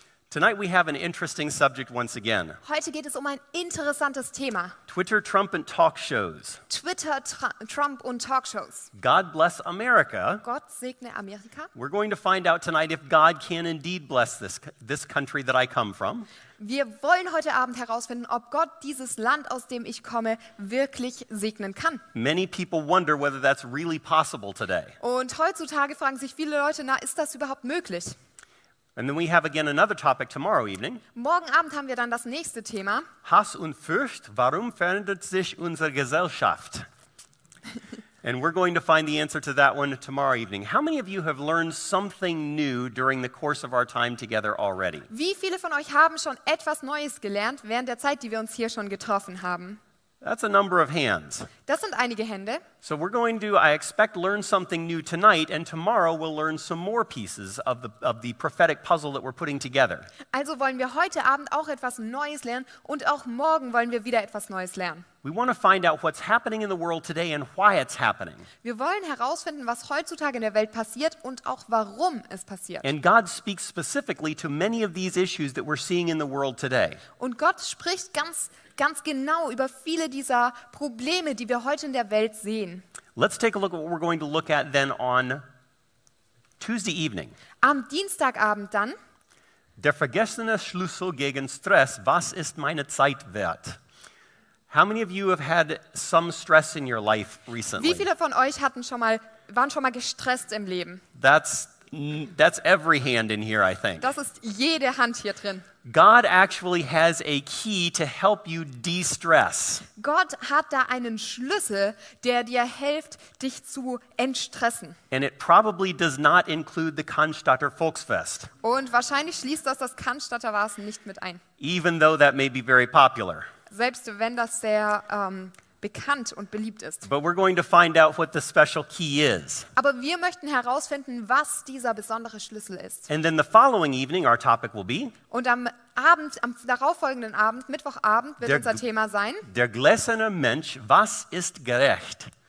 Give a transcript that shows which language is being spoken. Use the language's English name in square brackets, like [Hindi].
[English] Tonight we have an interesting subject once again. [German] Heute geht es um ein interessantes Thema. [English] Twitter, Trump, and Talkshows. [German] Twitter, Trump und Talkshows. [English] God bless America. [German] Gott segne Amerika. [English] We're going to find out tonight if God can indeed bless this country that I come from. [German] Wir wollen heute Abend herausfinden, ob Gott dieses Land, aus dem ich komme, wirklich segnen kann. [English] Many people wonder whether that's really possible today. [German] Und heutzutage fragen sich viele Leute, ist das überhaupt möglich? [English] And then we have again another topic tomorrow evening. [German] Morgen Abend haben wir dann das nächste Thema. Hass und Furcht, warum verändert sich unsere Gesellschaft? [English] And we're going to find the answer to that one tomorrow evening. How many of you have learned something new during the course of our time together already? [German] Wie viele von euch haben schon etwas Neues gelernt während der Zeit, die wir uns hier schon getroffen haben? [English] That's a number of hands. [German] Das sind einige Hände. [English] So we're going to, I expect, learn something new tonight, and tomorrow we'll learn some more pieces of the prophetic puzzle that we're putting together. [German] Also wollen wir heute Abend auch etwas Neues lernen und auch morgen wollen wir wieder etwas Neues lernen. [English] We want to find out what's happening in the world today and why it's happening. [German] Wir wollen herausfinden, was heutzutage in der Welt passiert und auch warum es passiert. [English] And God speaks specifically to many of these issues that we're seeing in the world today. [German] Und Gott spricht ganz genau über viele dieser Probleme, die wir heute in der Welt sehen. [English] Let's take a look at what we're going to look at then on Tuesday evening. [German] Am Dienstagabend dann, Der vergessene Schlüssel gegen Stress. Was ist meine Zeit wert? [English] How many of you have had some stress in your life recently? [German] wie viele von euch waren schon mal gestresst im Leben? [English] That's every hand in here, I think. [German] Das ist jede Hand hier drin. [English] God actually has a key to help you de-stress. [German] Gott hat da einen Schlüssel, der dir hilft, dich zu entstressen. [English] And it probably does not include the Cannstatter Volksfest, [German] Und wahrscheinlich schließt das Cannstatter Vasen nicht mit ein. [English] even though that may be very popular. [German] Selbst wenn das sehr bekannt und beliebt ist. [English] But we're going to find out what the special key is. [German] Aber wir möchten herausfinden, was dieser besondere Schlüssel ist. [English] And then the following evening, our topic will be [German] Und am darauffolgenden Abend, Mittwochabend, wird unser Thema sein: Der gläserne Mensch, was ist gerecht?